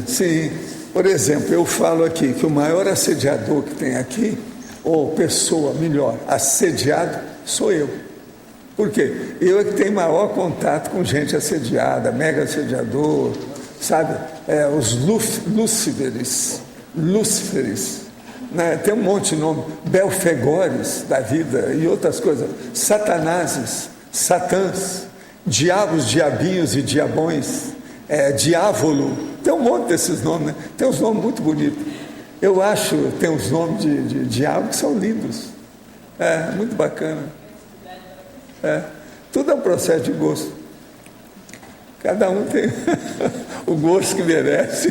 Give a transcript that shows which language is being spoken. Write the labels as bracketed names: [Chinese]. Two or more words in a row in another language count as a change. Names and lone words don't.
[Portuguese] Sim, por exemplo, eu falo aqui que o maior assediador que tem aqui, ou pessoa melhor, assediado, sou eu. Por quê? Eu é que tenho maior contato com gente assediada, mega assediador, sabe? Os Lúciferes, né? Tem um monte de nome, Belfegores da vida e outras coisas, Satanases, Satãs, diabos, diabinhos e diabões, diávolo, tem um monte desses nomes, né? Tem uns nomes muito bonitos. Eu acho, tem uns nomes de diabo que são lindos, muito bacana. Tudo é um processo de gosto. Cada um tem o gosto que merece.